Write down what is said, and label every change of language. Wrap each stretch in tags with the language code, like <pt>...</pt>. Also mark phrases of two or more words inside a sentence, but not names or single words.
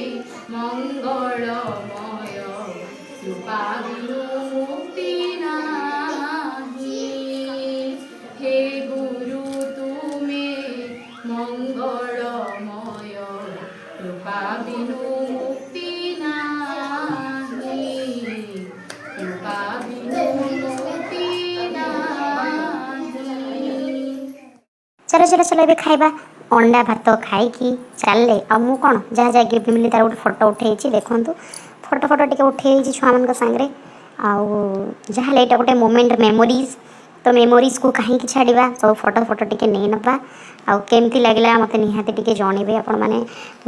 <bn>মঙ্গলময় কৃপা বিনু মুক্তি নাহি হে গুরু তুমি মঙ্গলময় কৃপা বিনু মুক্তি নাহি কৃপা বিনু মুক্তি নাহি।</bn> <hi>चलो चलो चलो</hi> <or>ଏବେ ଖାଇବା। ଅଣ୍ଡା ଭାତ ଖାଇକି ଚାଲିଲେ ଆଉ ମୁଁ କ'ଣ ଯାହା ଯାହା ଗିଫ୍ଟ ମିଳିଲି ତାର ଗୋଟେ ଫଟୋ ଉଠେଇଛି, ଦେଖନ୍ତୁ ଫଟୋ ଟିକେ ଉଠେଇଛି ଛୁଆମାନଙ୍କ ସାଙ୍ଗରେ। ଆଉ ଯାହା ହେଲେ ଏଇଟା ଗୋଟେ</or> <en>moment, memories.</en> <or>ତ ମେମୋରିଜ୍କୁ କାହିଁକି ଛାଡ଼ିବା, ସବୁ ଫଟୋ ଟିକେ ନେଇନେବା। ଆଉ କେମିତି ଲାଗିଲା ମୋତେ ନିହାତି ଟିକେ ଜଣେଇବେ ଆପଣମାନେ।</or>